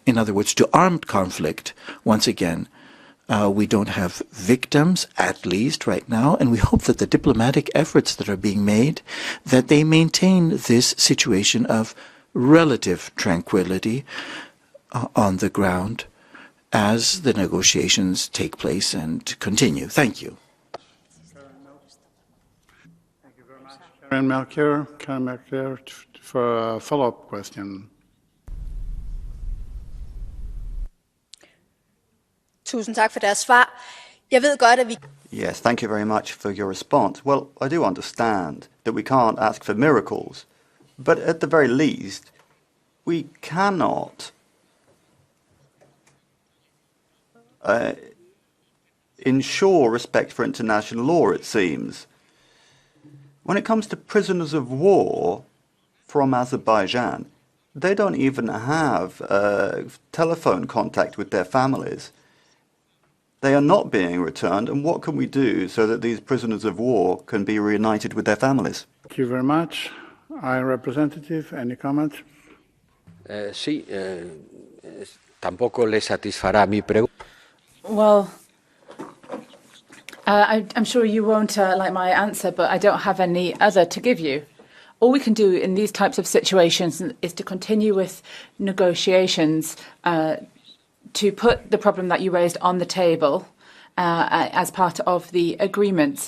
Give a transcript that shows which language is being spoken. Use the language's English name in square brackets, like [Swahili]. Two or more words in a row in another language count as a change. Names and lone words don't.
[English] In other words, to armed conflict once again. We don't have victims, at least right now, and we hope that the diplomatic efforts that are being made, that they maintain this situation of relative tranquility on the ground as the negotiations take place and continue. Thank you. Karen Melchior, for a follow-up question. [Danish] Tusind tak for deres svar. Jeg ved godt, at vi... [English] Yes, thank you very much for your response. Well, I do understand that we can't ask for miracles, but at the very least, we cannot ensure respect for international law, it seems. When it comes to prisoners of war from Azerbaijan, they don't even have telephone contact with their families. They are not being returned, and what can we do so that these prisoners of war can be reunited with their families? Thank you very much. High Representative, any comment? [Spanish] Sí, tampoco le satisfará mi pregunta. [English] Well, I'm sure you won't like my answer, but I don't have any other to give you. All we can do in these types of situations is to continue with negotiations to put the problem that you raised on the table as part of the agreement.